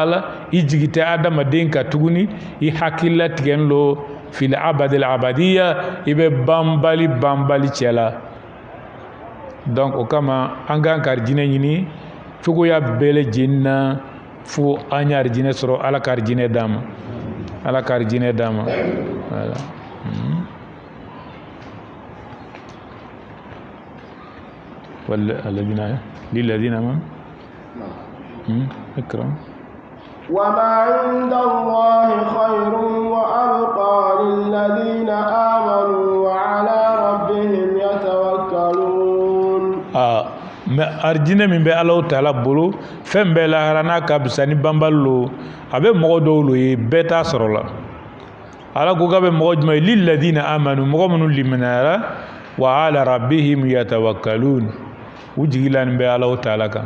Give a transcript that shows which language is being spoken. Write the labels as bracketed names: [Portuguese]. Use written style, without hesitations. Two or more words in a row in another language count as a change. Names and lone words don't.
[Bambara] ala i jigi tɛ adamaden ka tuguni i hakili latigɛn lo [Arabic] في أبد الآبدين [Bambara] i bɛ banbali cɛ la donc o kama an kan ka arijinɛ ɲini cogoya bɛɛ lajɛlen na fo an ye arijinɛ sɔrɔ ala ka arijinɛ d'an ma ala ka arijinɛ d'an ma voilà [Arabic] والذين للذين من اكرم وما عند الله خير وأبقى للذين آمنوا وعلى ربهم يتوكلون [Bambara] arjine min bɛ Alahu Taala bolo fɛn bɛɛ lahara n'a ka bisa ni banbali lo a bɛ mɔgɔ dɔw lo ye bɛɛ t'a sɔrɔ la ala ko k'a bɛ mɔgɔ jumɛn ye [Arabic] للذين آمنوا [Bambara] mɔgɔ minnu liminayara [Arabic] وعلى ربهم يتوكلون [Bambara] u jigilanin bɛ Alahu Taala kan